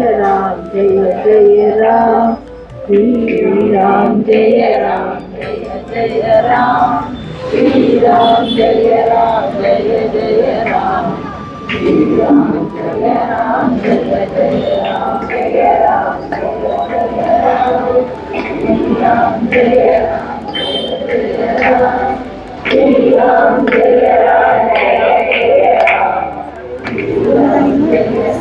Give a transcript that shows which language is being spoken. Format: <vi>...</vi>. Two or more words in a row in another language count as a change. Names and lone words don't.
<sa>राम जय जय राम श्रीराम जय राम जय जय राम श्रीराम जय राम जय जय राम श्रीराम जय राम जय जय राम जय राम जय राम श्रीराम जय राम राम जय राम जय जय राम राम जय</sa>